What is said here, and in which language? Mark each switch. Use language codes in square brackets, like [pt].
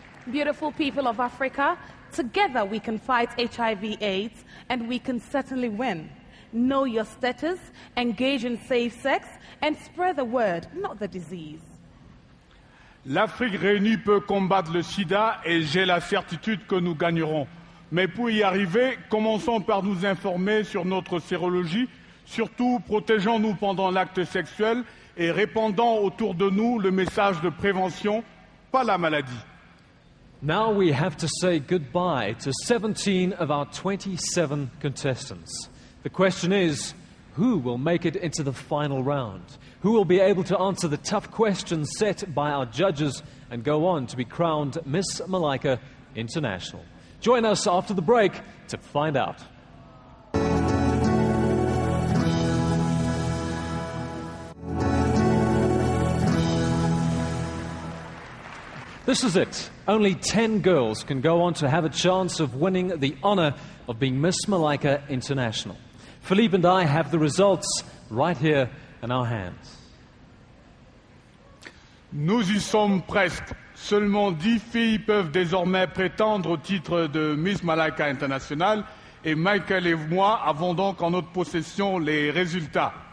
[en] Beautiful people of Africa, together we can fight HIV/AIDS and we can certainly win. Know your status, engage in safe sex, and spread the word, not the disease. [fr] L'Afrique réunie peut combattre le sida et j'ai la certitude que nous gagnerons. Mais pour y arriver, commençons par nous informer sur notre sérologie. Surtout, protégeons-nous pendant l'acte sexuel et répandons autour de nous le message de prévention, pas la maladie. [en] Now we have to say goodbye to 17 of our 27 contestants. The question is, who will make it into the final round? Who will be able to answer the tough questions set by our judges and go on to be crowned Miss Malaika International? Join us after the break to find out. This is it. Only 10 girls can go on to have a chance of winning the honor of being Miss Malaika International. Philippe and I have the results right here in our hands. [fr] Nous y sommes presque. Seulement 10 filles peuvent désormais prétendre au titre de Miss Malaika International et Michael et moi avons donc en notre possession les résultats.